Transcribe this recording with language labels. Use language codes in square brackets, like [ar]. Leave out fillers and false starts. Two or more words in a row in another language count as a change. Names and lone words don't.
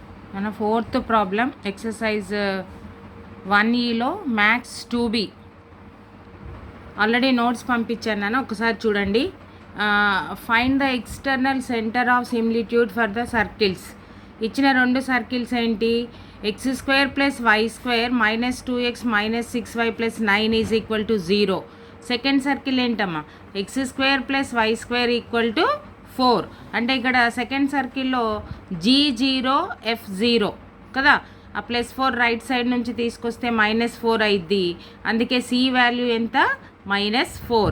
[te] మన [en] fourth problem exercise [te] 1Eలో [en] maths 2B already notes [te] పంపించాను నేను, ఒకసారి చూడండి. [en] Find the external centre of similitude for the circles. [te] ఇచ్చిన రెండు సర్కిల్స్ ఏంటి? x² + y² -2x -6y + 9 = 0. [en] second circle [te] ఏంటమ్మా? x² + y² = 4. అంటే ఇక్కడ [en] second circlelo [te] G0 F0 కదా. ఆ +4 [en] right side [te] నుంచి తీసుకొస్తే -4 అయింది. అందుకే [en] C value [te] ఎంత? -4.